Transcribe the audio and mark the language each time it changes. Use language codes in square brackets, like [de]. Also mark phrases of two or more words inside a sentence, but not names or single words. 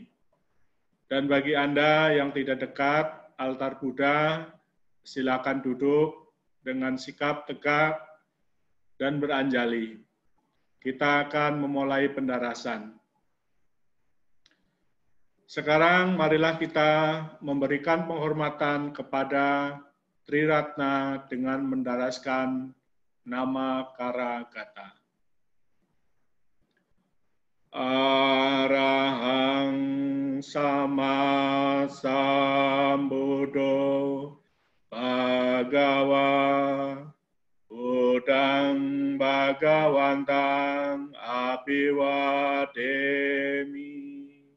[id] Dan bagi Anda yang tidak dekat altar Buddha, silakan duduk dengan sikap tegak dan beranjali. Kita akan memulai pendarasan. Sekarang marilah kita memberikan penghormatan kepada Tri Ratna dengan mendaraskan nama Karagata. [pi] Arahang sama sambuddho Bhagava Buddhang Bhagawantang Abhiwademi.